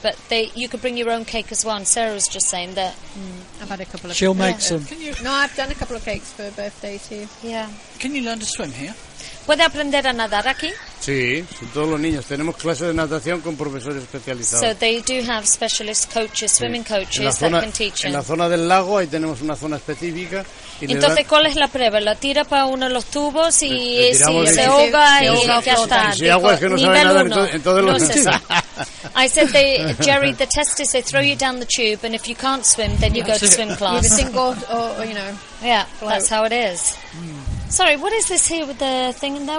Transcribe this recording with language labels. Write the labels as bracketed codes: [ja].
[en] But you could bring your own cake as well. And Sarah was just saying that... I've had a couple of... She'll make some. No, I've done a couple of cakes for birthdays here. Yeah. Can you learn to swim here? [es] ¿Puede aprender a nadar aquí? Sí, son todos los niños. Tenemos clases de natación con profesores especializados. [en] So they do have specialist coaches, swimming sí. coaches [es] la zona, [en] that can teach them. [es] En la zona del lago, ahí tenemos una zona específica. Y entonces, ¿cuál es la prueba? ¿La tira para uno de los tubos y se ahoga y ya está? Si agua es que no sabe nadar, entonces lo tira. [en] I said, they, Jerry, the test is they throw you down the tube and if you can't swim, then you go to swim class. With a single, or, you know. Yeah, that's how it is. Sorry, what is this here with the thing in there?